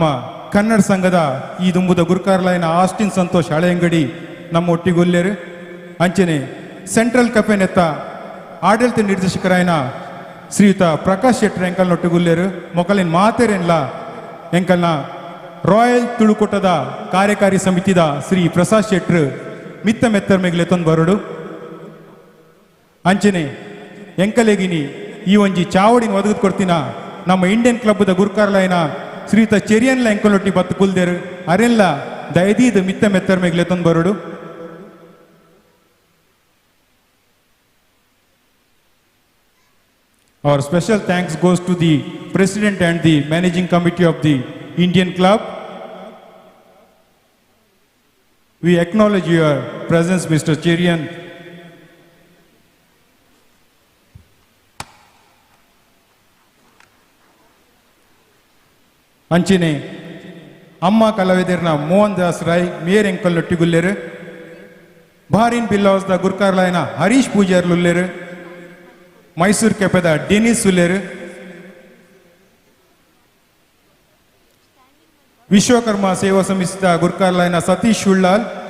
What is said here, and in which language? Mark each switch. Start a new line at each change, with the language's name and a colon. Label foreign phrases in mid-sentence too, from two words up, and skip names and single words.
Tulu: ಕನ್ನಡ ಸಂಘದ ಈ ದುಂಬುದ ಗುರ್ಕಾರ್ಲೈನ ಆಸ್ಟಿನ್ ಸಂತೋಷ್ ಹಳೆಯಂಗಡಿ ನಮ್ಮ ಒಟ್ಟಿಗುಲ್ಲೇರು ಅಂಚೆನೆ ಸೆಂಟ್ರಲ್ ಕಫೆ ನೆತ್ತ ಆಡಳಿತ ನಿರ್ದೇಶಕರಾಯನ ಶ್ರೀಯುತ ಪ್ರಕಾಶ್ ಶೆಟ್ಟಿ ಎಂಕಲ್ನೊಟ್ಟಿಗುಲ್ಲೇರು ಮೊಕಲಿನ ಮಾತೇರೆನ್ಲ ಎಂಕಲ್ನ ರಾಯಲ್ ತುಳುಕೂಟದ ಕಾರ್ಯಕಾರಿ ಸಮಿತಿದ ಶ್ರೀ ಪ್ರಸಾದ್ ಶೆಟ್ರು ಮಿತ್ತ ಮೆತ್ತರ್ಮೆಗ್ಲೆ ತಂದು ಬರೋಡು ಅಂಚೆನೆ ಎಂಕಲೆಗಿನಿ ಈ ಒಂಜಿ ಚಾವಡಿನ ಒದಗಿದ್ ಕೊಡ್ತೀನ ನಮ್ಮ ಇಂಡಿಯನ್ ಕ್ಲಬ್ದ ಗುರ್ಕಾರ್ಲೈನ ಶ್ರೀಯುತ ಚೆರಿಯನ್ಲ ಎಂಕಲ್ನೊಟ್ಟಿ ಬತ್ತು ಕುಲ್ದೇರು ಅರೆಲ್ಲ ದಯದೀದ್ ಮಿತ್ತ ಮೆತ್ತರ್ಮೆಗ್ಲೆ ತಂದು ಬರೋಡು
English: Our special thanks goes to the President and the Managing Committee of the Indian Club. We acknowledge your presence, Mr. Cherian.
Tulu: ಅಂಚಿನೆ ಅಮ್ಮ ಕಲಾವಿದರ್ನ ಮೋಹನ್ ದಾಸ್ ರಾಯ್ ಮೇಯರ್ ಎಂಕಲ್ನೊಟ್ಟಿಗುಲ್ಲೇರು ಭಾರಿನ್ ಬಿಲ್ಲಾವ್ಸ್ದ ಗುರ್ಕಾರ್ಲೈನ ಹರೀಶ್ ಪೂಜಾರ್ಲುಲ್ಲೇರು ಮೈಸೂರು ಕೆಪೆದ ಡೆನಿಸ್ ಸುಲೇರು ವಿಶ್ವಕರ್ಮ ಸೇವಾ ಸಮಿತಿದ ಗುರ್ಕಾರ್ಲೈನ ಸತೀಶ್ ಉಳ್ಳಾಲ್